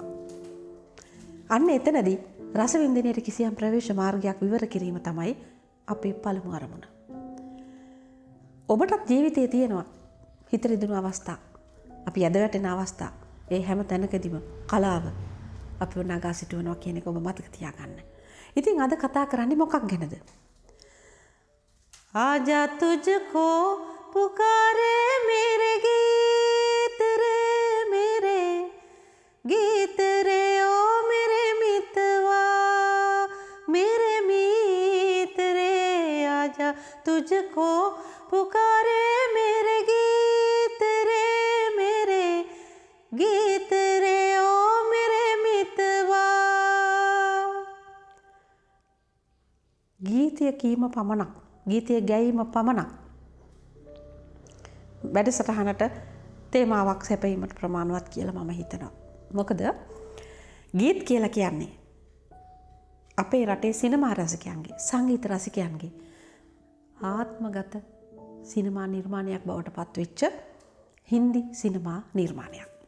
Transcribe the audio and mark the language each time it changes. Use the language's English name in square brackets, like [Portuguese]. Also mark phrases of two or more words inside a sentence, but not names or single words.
[Sinhala] අන්න එතනදී රසවින්දනයේ කිසියම් ප්‍රවේශ මාර්ගයක් විවර කිරීම තමයි අපේ පළමු අරමුණ. ඔබටත් ජීවිතයේ තියෙනවා හිත රිදුණු අවස්ථා, අපි යද වැටෙන අවස්ථා. ඒ හැම තැනකදීම කලාව අපිව නගා සිටවනවා කියන එක ඔබ මතක තියාගන්න. ඉතින් අද කතා කරන්නේ මොකක් ගැනද? [Hindi] आजा तुझको पुकारे मेरे गीत रे मेरे गीत रे ओ मेरे मितवा मेरे मित्रे आजा तुझको पुकारे मेरे गीत रे मेरे गीत रे ओ मेरे मितवा [Sinhala] ගීතය කීම පමණක්, ගීතය ගැයීම පමණක් වැඩසටහනට තේමාවක් සැපීමට ප්‍රමාණවත් කියලා මම හිතනවා. මොකද ගීත් කියලා කියන්නේ අපේ රටේ සිනමා රසිකයන්ගේ, සංගීත රසිකයන්ගේ ආත්මගත සිනමා නිර්මාණයක් බවට පත්වෙච්ච හින්දි සිනමා නිර්මාණයක්.